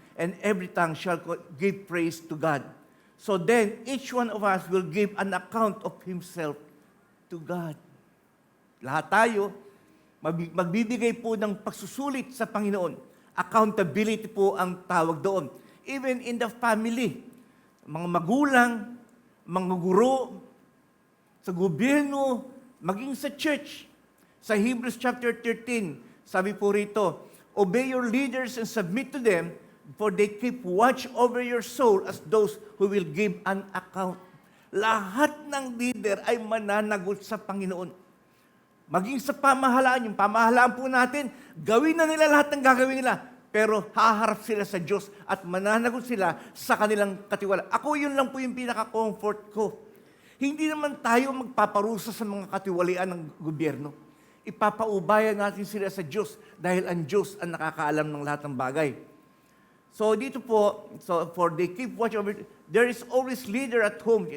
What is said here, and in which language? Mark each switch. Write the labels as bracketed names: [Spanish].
[English] and every tongue shall give praise to God. So then, each one of us will give an account of himself to God. [Filipino] Lahat tayo, magbibigay po ng pagsusulit sa Panginoon. Accountability po ang tawag doon. [English] Even in the family, [Filipino] mga magulang, mga guro, sa gobyerno, maging sa church. Sa Hebrews chapter 13, sabi po rito, [English] obey your leaders and submit to them, for they keep watch over your soul as those who will give an account. [Filipino] Lahat ng leader ay mananagot sa Panginoon. Maging sa pamahalaan, yung pamahalaan po natin, gawin na nila lahat ng gagawin nila, pero haharap sila sa Diyos at mananagot sila sa kanilang katiwala. Ako yun lang po yung pinaka-comfort ko. Hindi naman tayo magpaparusa sa mga katiwalian ng gobyerno. Ipapaubayan natin sila sa Diyos dahil ang Diyos ang nakakaalam ng lahat ng bagay. [English] So [Filipino] dito po, [English] for they keep watch over, there is always leader at home.